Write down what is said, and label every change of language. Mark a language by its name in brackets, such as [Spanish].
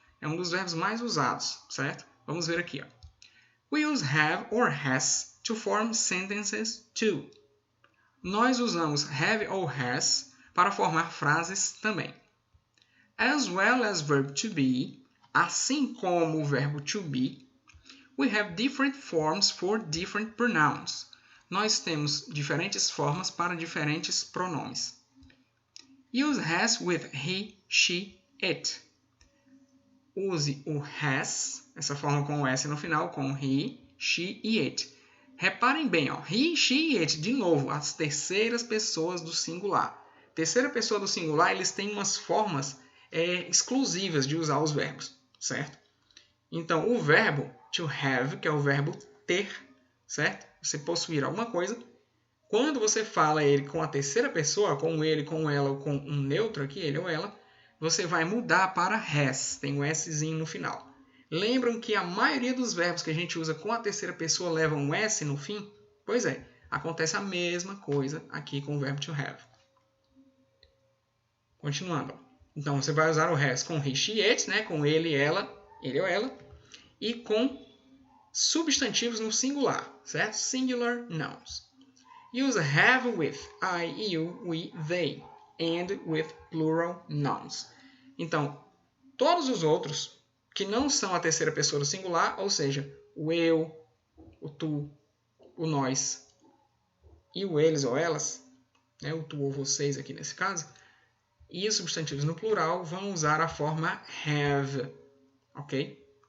[Portuguese] É um dos verbos mais usados, certo? Vamos ver aqui. Ó. [English] We use have or has to form sentences too. [Portuguese] Nós usamos have ou has para formar frases também. [English] As well as verb to be, [Portuguese] assim como o verbo to be, [English] we have different forms for different pronouns. [Portuguese] Nós temos diferentes formas para diferentes pronomes. [English] Use has with he, she, it. [Portuguese] Use o has, essa forma com o S no final, com he, she e it. Reparem bem, ó, he, she e it, de novo, as terceiras pessoas do singular. Terceira pessoa do singular, eles têm umas formas exclusivas de usar os verbos, certo? Então, o verbo to have, que é o verbo ter, certo? Você possuir alguma coisa. Quando você fala ele com a terceira pessoa, com ele, com ela ou com um neutro aqui, ele ou ela, você vai mudar para has, tem um Szinho no final. Lembram que a maioria dos verbos que a gente usa com a terceira pessoa levam um S no fim? Pois é, acontece a mesma coisa aqui com o verbo to have. Continuando. Então, você vai usar o has com he, she, it, né? Com ele ou ela, e com substantivos no singular, certo? [English] Singular nouns. Use have with I, you, we, they, and with plural nouns. [Portuguese] Então, todos os outros que não são a terceira pessoa do singular, ou seja, o eu, o tu, o nós e o eles ou elas, né, o tu ou vocês aqui nesse caso, e os substantivos no plural vão usar a forma have, ok?